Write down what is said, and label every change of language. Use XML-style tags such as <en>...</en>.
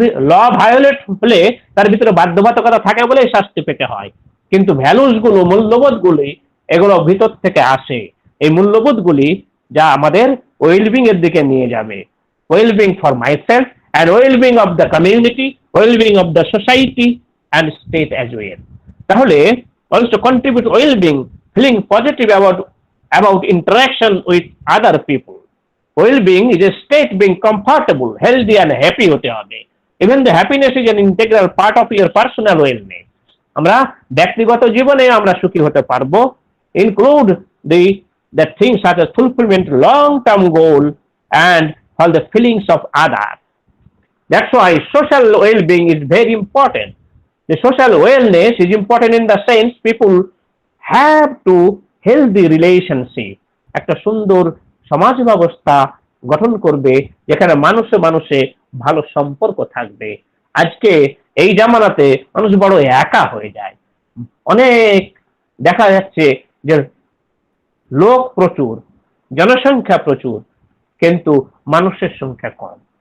<bn>ল violet হলে তার ভিতরে বাধ্যবাধকতা থাকে বলে শাস্তি পেতে হয়, কিন্তু ভ্যালুস গুলো, মূল্যবোধ গুলি, এগুলো ভিতর থেকে আসে। এই মূল্যবোধ গুলি যা আমাদের ওয়েলবিং এর দিকে নিয়ে যাবে,</bn> <en>Wellbeing for myself and well-being of the community, well-being of the society and state as well.</en> <bn>তাহলে</bn> <en>also contribute well-being, feeling positive about interaction with other people. Well-being is a state being comfortable, healthy and happy</en> <bn>হতে হবে।</bn> <en>Even the happiness is an integral part of your personal wellness.</en> <bn>আমরা ব্যক্তিগত জীবনে আমরা সুখী হতে পারবো,</bn> <en>include the things such as fulfillment, long-term goal and all the feelings of others. That's why social well-being is very important. The social wellness is important in the sense people have to healthy relationship.</en> <bn>একটা সুন্দর সমাজ ব্যবস্থা গঠন করবে যেখানে মানুষে মানুষে ভালো সম্পর্ক থাকবে। আজকে এই জামানাতে মানুষ বড় একা হয়ে যায়, অনেক দেখা যাচ্ছে যে লোক প্রচুর, জনসংখ্যা প্রচুর, কিন্তু মানুষের সংখ্যা কম।</bn>